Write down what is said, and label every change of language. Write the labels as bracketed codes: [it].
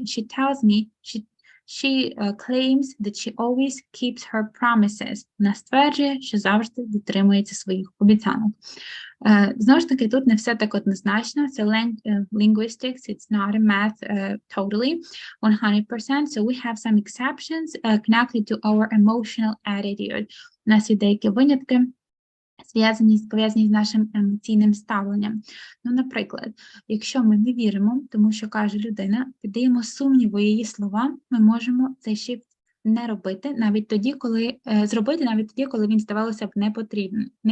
[en] She tells me, she claims that she always keeps her promises. [uk] Вона стверджує, що завжди дотримується своїх обіцянок. Знову ж таки, тут не все так однозначно. Це linguistics, [en] it's not a math totally, 100%. So we have some exceptions connected to our emotional attitude. [uk] У нас є деякі винятки, пов'язані з нашим емоційним ставленням. Ну, наприклад, якщо ми не віримо, тому що каже людина, піддаємо сумніву її слова, ми можемо цей shift не робити, навіть тоді, коли він, здавалося б, не потрібен.